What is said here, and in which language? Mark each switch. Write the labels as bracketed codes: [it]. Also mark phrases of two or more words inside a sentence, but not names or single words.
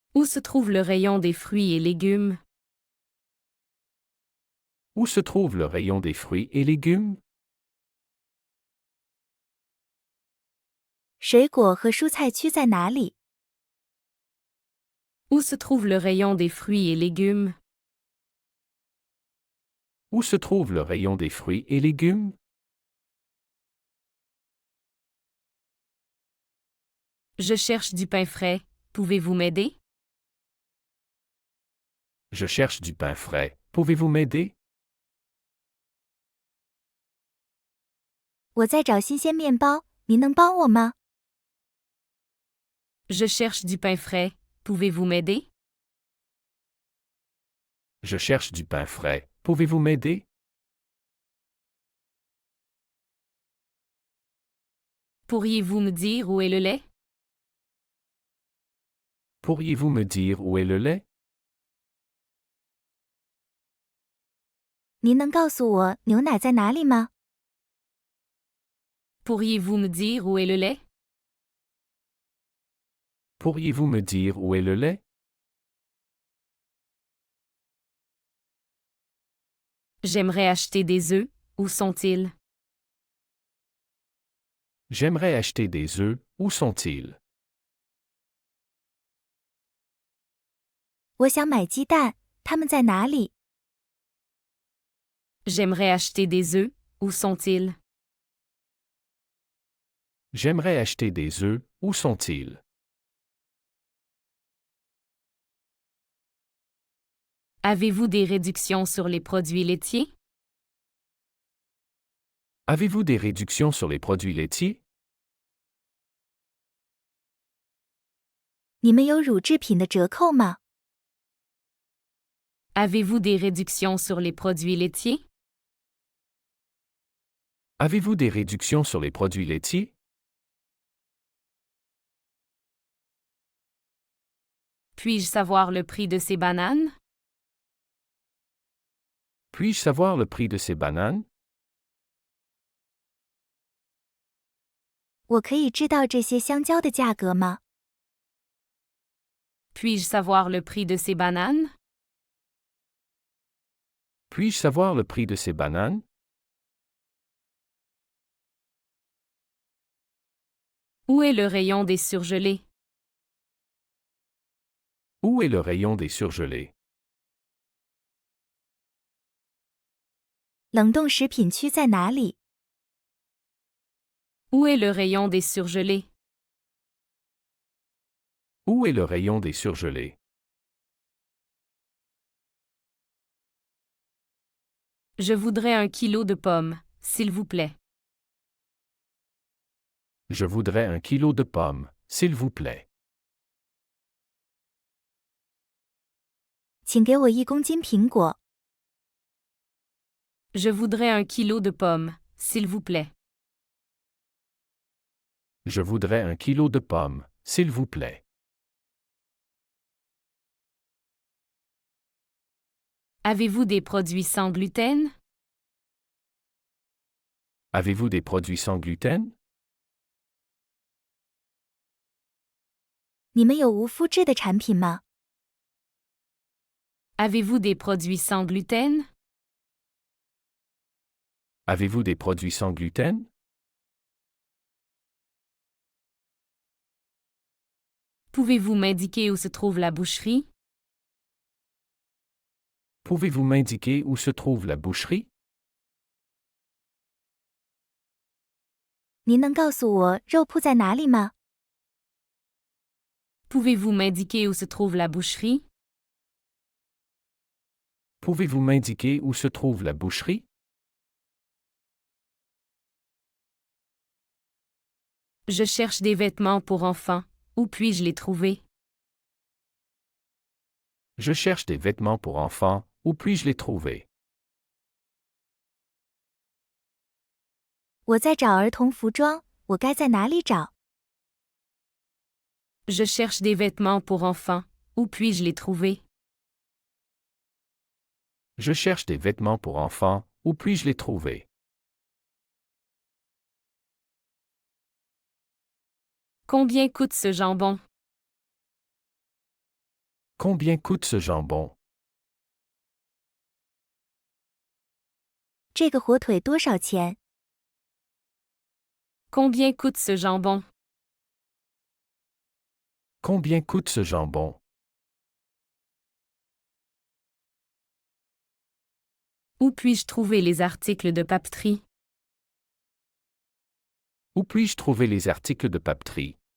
[fr] Où se trouve le rayon des fruits et légumes? Où se trouve le rayon des fruits et légumes? [zh] 水果和蔬菜区在哪里？ [fr] Où se trouve le rayon des fruits et légumes? Où se trouve le rayon des fruits et légumes? Je cherche du pain frais. Pouvez-vous m'aider? Je cherche du pain frais. Pouvez-vous m'aider? [zh] 我在找新鲜面包，您能帮我吗？ [fr] Je cherche du pain frais. Pouvez-vous m'aider? Je cherche du pain frais. Pouvez-vous m'aider? Pourriez-vous me dire où est le lait? Pourriez-vous me dire où est le lait? [zh] 您能告诉我牛奶在哪里吗？ [fr] Pourriez-vous me dire où est le lait? Pourriez-vous me dire où est le lait? J'aimerais acheter des œufs. Où sont-ils? J'aimerais acheter des œufs. Où sont-ils? [zh] 我想买鸡蛋，它们在哪里？ [fr] J'aimerais acheter des œufs. Où sont-ils? J'aimerais acheter des œufs. Où sont-ils? Avez-vous des réductions sur les produits laitiers? Avez-vous des réductions sur les produits laitiers? [zh] 你们有乳制品的折扣吗？ [fr] Avez-vous des réductions sur les produits laitiers? Avez-vous des réductions sur les produits laitiers? Puis-je savoir le prix de ces bananes? Puis-je savoir le prix de ces bananes? [zh] 我可以知道这些香蕉的价格吗？ [fr] Puis-je savoir le prix de ces bananes? Puis-je savoir le prix de ces bananes? Où est le rayon des surgelés? Où est le rayon des surgelés? [zh] 冷冻食品区在哪里？ [fr] Où est le rayon des surgelés? Où est le rayon des surgelés? Je voudrais 1 kilo de pommes, s'il vous plaît. Je voudrais 1 kilo de pommes, s'il vous plaît. [zh] 请给我1公斤苹果。 [fr] Je voudrais 1 kilo de pommes, s'il vous plaît. Je voudrais 1 kilo de pommes, s'il vous plaît. Avez-vous des produits sans gluten? Avez-vous des produits sans gluten? [zh] 你们有无麸质的产品吗？ [fr] Avez-vous des produits sans gluten? Avez-vous des produits sans gluten? Pouvez-vous m'indiquer où se trouve la boucherie? Pouvez-vous m'indiquer où se trouve la boucherie? [zh] 您能告诉我肉铺在哪里吗？ [fr] Pouvez-vous m'indiquer où se trouve la boucherie? Pouvez-vous m'indiquer où se trouve la boucherie? Je cherche des vêtements pour enfants. Où puis-je les trouver? Je cherche des vêtements pour enfants. Où puis-je les trouver? [zh] 我在找儿童服装，我该在哪里找？ [fr] Je cherche des vêtements pour enfants. Où puis-je les trouver? Je cherche des vêtements pour enfants. Où puis-je les trouver? Combien coûte ce jambon? Combien coûte ce jambon? [zh] 这个火腿多少钱？ [fr] Combien coûte ce jambon? Combien coûte ce jambon? Où puis-je trouver les articles de papeterie? Où puis-je trouver les articles de papeterie?